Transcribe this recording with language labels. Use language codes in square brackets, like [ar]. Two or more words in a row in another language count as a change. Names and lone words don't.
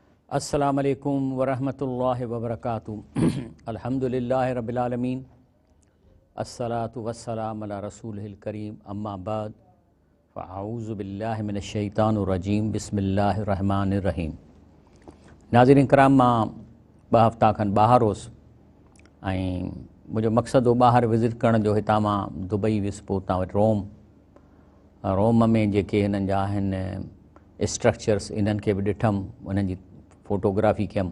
[ar] السلام عليكم ورحمة الله وبركاته. الحمد لله رب العالمين، الصلاة والسلام على رسوله الكريم، أما بعد، فأعوذ بالله من الشيطان الرجيم، بسم الله الرحمن الرحيم. [sd] नाज़रीन कराम, मां 2 हफ़्ता खनि ॿाहिरि हुउसि ऐं मुंहिंजो मक़सदु हो ॿाहिरि विज़िट करण जो। हितां मां दुबई वियुसि, पोइ हुतां वटि रोम में जेके हिननि जा आहिनि स्ट्रक्चर्स, इन्हनि खे बि ॾिठमि, उन्हनि जी फ़ोटोग्राफ़ी कयमि।